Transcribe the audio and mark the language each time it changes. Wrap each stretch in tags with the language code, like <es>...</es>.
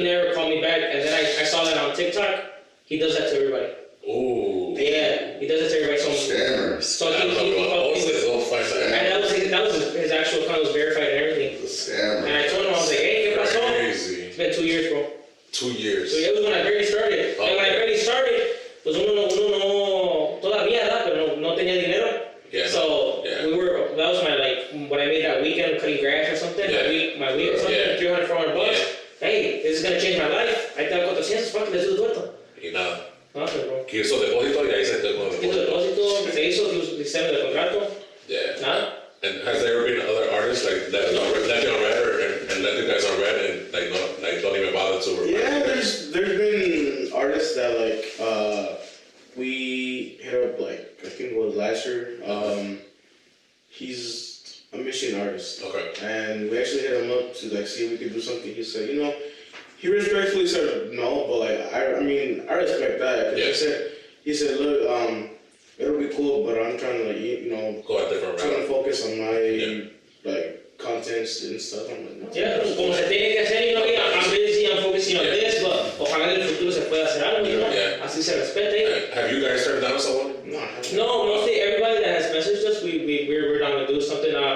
<en>never called me back, and then I saw that on TikTok. He does that to everybody. Ooh. Yeah, he does it to everybody. Scammer. So I don't know he about called me. all this, all fine. And that was his actual account, was verified and everything. The scammer. And I told him, I was like, hey,</en> <es>¿qué pasó?</es> <en>Crazy. It's been 2 years, bro. 2 years. So it was when I barely started. Oh.</en> <es>And when I barely started, pues uno no, todavía, ¿verdad? Pero no tenía dinero.</es> <en>Yeah. So Yeah. that was my, like, when I made that weekend cutting grass or something, Yeah. my week or something, Yeah. 300, 400 bucks. Yeah. Hey, this is gonna change my life.</en> <es>Ahí tengo</es> <en>400, fuck, let's do the dueto.</en> <es>Y nada.</es> <en>Nothing, bro.</en> <es>Que hizo depósito y ahí se te con Hizo depósito, se hizo, diseño de contrato,</es> <en>Yeah.</en> <es>nada.</es> <en>And has there ever been other artists like that left you on red and left you guys on red and like don't even bother to reply? Yeah, there's been artists that like we hit up, like I think it was last year. He's a mission artist. Okay. And we actually hit him up to like see if we could do something. He said, he respectfully said no, but like I mean I respect that. 'Cause Yeah. he said, look, it'll be cool, but I'm trying to like Go a different trying to route. focus on my Yeah. like contents and stuff. I'm like, no.</en> <es>Yeah, como se tiene que hacer,</es> <en>I'm busy, I'm focusing on this, but</en> <es>ojalá en el futuro se pueda hacer algo,</es> <en>Yeah.</en> <es>Así se respete.</es> <en>Have you guys turned down someone? No. No, mostly everybody that has messaged us, we're down to do something.</en>